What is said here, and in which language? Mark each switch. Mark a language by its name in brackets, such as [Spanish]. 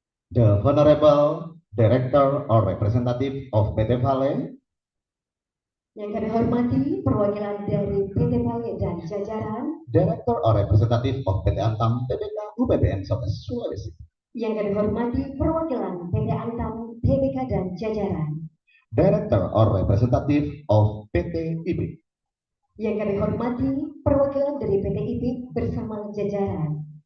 [English] The Honorable Director or Representative of PT Vale. [Indonesian] Yang kami hormati perwakilan dari PT Vale dan jajaran. [English] Director or Representative of PT Antam TBK UPBN Sulawesi. [Indonesian] Yang kami hormati perwakilan PT Antam TBK dan jajaran. [English] Director or Representative of PT IBIK. [Indonesian] Yang kami hormati perwakilan dari PT IBIK bersama jajaran.